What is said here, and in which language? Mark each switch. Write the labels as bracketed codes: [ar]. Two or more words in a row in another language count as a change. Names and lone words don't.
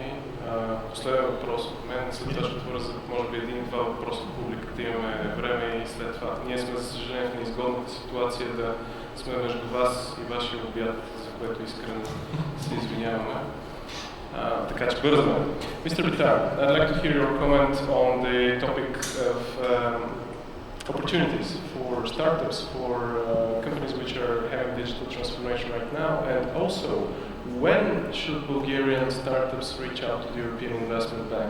[bg] Последен въпрос от мен, след това ще отворя за може би един-два въпроса от публиката, имаме време и след това. Ние сме, за съжаление, в неизгодната ситуация да сме между вас и вашия обяд, за което искрено се извиняваме. Така че бързаме. [en] Mr. Vitar, I'd like to hear your comment on the topic of opportunities for startups, for companies which are having digital transformation right now, and also when should Bulgarian startups reach out to the European Investment Bank?